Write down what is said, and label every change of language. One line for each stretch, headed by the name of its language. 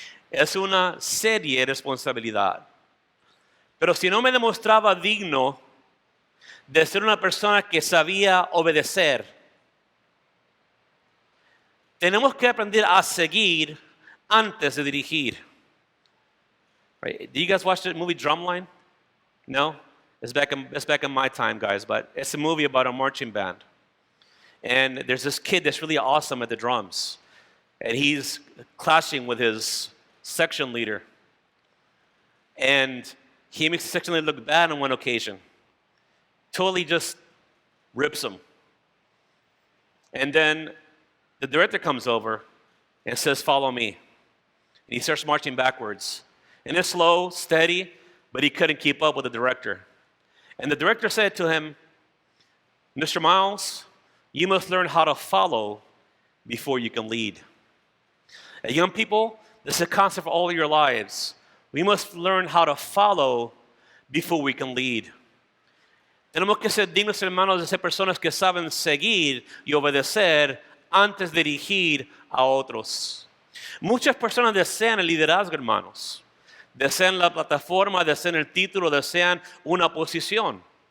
Spanish: Es una seria responsabilidad. Pero si no me demostraba digno de ser una persona que sabía obedecer, tenemos que aprender a seguir antes de dirigir.
English: Right? Do you guys watch the movie Drumline? No? It's back in my time, guys, but it's a movie about a marching band. And there's this kid that's really awesome at the drums. And he's clashing with his section leader. And he makes the section leader look bad on one occasion. Totally just rips him. And then the director comes over and says, "Follow me." And he starts marching backwards. And it's slow, steady, but he couldn't keep up with the director. And the director said to him, "Mr. Miles, you must learn how to follow before you can lead." And young people, this is a concept for all of your lives. We must learn how to follow before we can lead.
Spanish: Tenemos que ser dignos, hermanos, de ser personas que saben seguir y obedecer antes de dirigir a otros. Muchas personas desean el liderazgo, hermanos. Desean la plataforma, desean el título, desean una posición.